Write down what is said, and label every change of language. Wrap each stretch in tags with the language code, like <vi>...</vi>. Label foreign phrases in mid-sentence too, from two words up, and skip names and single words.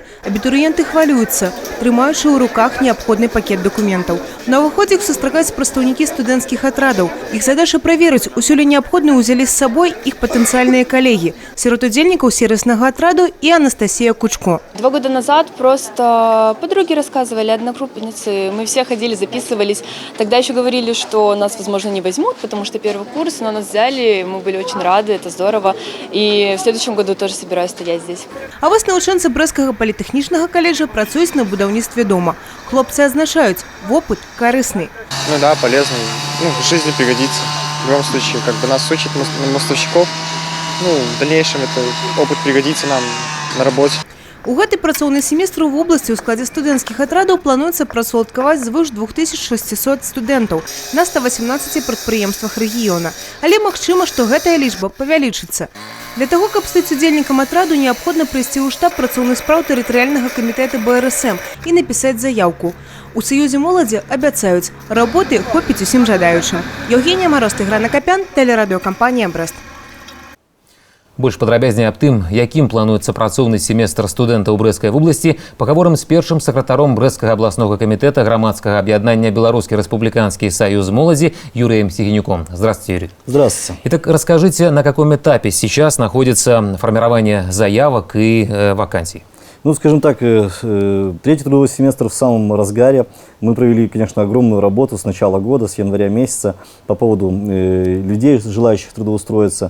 <be>Абітурыенты хвалююцца, трымаючы ў руках неабходны пакет дакументаў. На ўваходзе іх сустракаюць прадстаўнікі студэнцкіх атрадаў. Іх задача праверыць, усё ли неабходна ўзялі з сабой іх патэнцыяльныя калегі. Сярод удзельнікаў сервіснага атраду і Анастасія Кучко.</be> <ru>2 года назад просто подруги рассказывали, одногруппницы, мы все ходили, записывались. Тогда еще говорили, что нас, возможно, не возьмут, потому что первый курс, но нас взяли, мы были очень рады, это здорово. И в следующем году тоже собираюсь стоять здесь.</ru> <be>А вось навучэнцы Брэсцкага політэхнічнага каледжа працуюць на будаўніцтве дома. Хлопцы азначаюць, вопыт корыстный.</be> <ru>Ну да, полезный. Ну, в жизни пригодится. В любом случае, как бы нас учат мостовщиков. Ну, в дальнейшем это опыт пригодится нам на работе.</ru> <be>У гэты працоўны семестр у вобласці ў складзе студэнцкіх атрадаў плануецца працаўладкаваць звыш 2600 студэнтаў на 118 прадпрыемствах рэгіёна. Але магчыма, што гэтая лічба павялічыцца. Для таго, каб стаць удзельнікам атраду, неабходна прыйсці ў штаб працоўных спраў тэрытарыяльнага камітэта БРСМ і напісаць заяўку. У Саюзе моладзі абяцаюць, работы хопіць усім жадаючым. Евгения Мороз, Тыграна Капян, тэлерадыёкампанія «Брэст». Больш падрабязней аб тым, якім плануецца працоўны семестр студэнтаў Брэсцкай вобласці, пагаворым з першым сакратаром Брэсцкага абласнога камітэта грамадскага аб'яднання «Белорусский республиканский союз молоди» Юрием Сигенюком. Здравствуйте, Юрий.</be> <ru>Здравствуйте. Итак, расскажите, на каком этапе сейчас находится формирование заявок и вакансий? Ну, скажем так, третий трудовой семестр в самом разгаре. Мы провели, конечно, огромную работу с начала года, с января месяца по поводу людей, желающих трудоустроиться.</ru>